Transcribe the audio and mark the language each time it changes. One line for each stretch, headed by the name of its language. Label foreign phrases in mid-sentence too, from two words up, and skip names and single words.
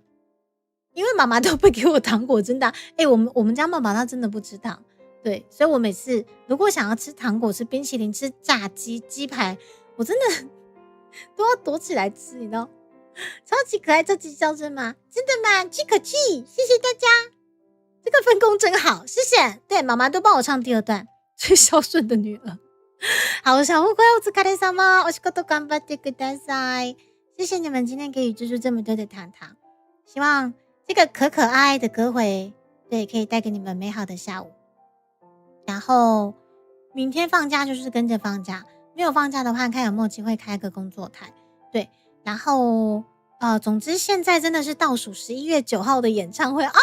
Chinese: 因为妈妈都不给我糖果，真的我们家妈妈她真的不吃糖， 对，所以我每次如果想要吃糖果、吃冰淇淋、吃炸鸡、鸡排，我真的都要躲起来吃，你知道？超级可爱，这集叫声吗？真的吗？巨可气，谢谢大家，这个分工真好，谢谢。对，妈妈都帮我唱第二段，最孝顺的女儿。好，小乌龟，
Japanese: お疲れ様，お仕事頑張ってください。
Chinese: 谢谢你们今天给予猪猪这么多的糖糖，希望这个可可爱爱的歌回，对，可以带给你们美好的下午。然后明天放假就是跟着放假，没有放假的话，看有没有机会开个工作台。对，然后总之现在真的是倒数11月9号的演唱会啊！